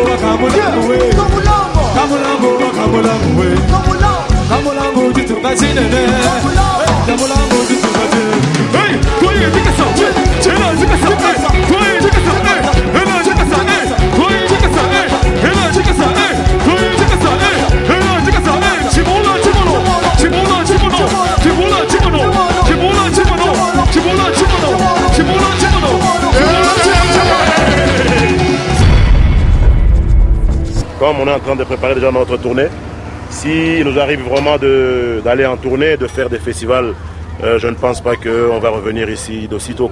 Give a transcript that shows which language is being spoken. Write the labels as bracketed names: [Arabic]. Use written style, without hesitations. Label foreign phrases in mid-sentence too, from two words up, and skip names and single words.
[Luba-Lulua] we Kamulango we Kamulango ditunga chinene Kamulango ditunga chinene Hey koye dikasa Hela dikasa koye dikasa Hela dikasa koye dikasa Hela dikasa koye dikasa Hela dikasa Chibola [French] Comme on est en train de préparer déjà notre tournée, si nous arrive vraiment d'aller en tournée, de faire des festivals, je ne pense pas qu'on va revenir ici d'aussitôt.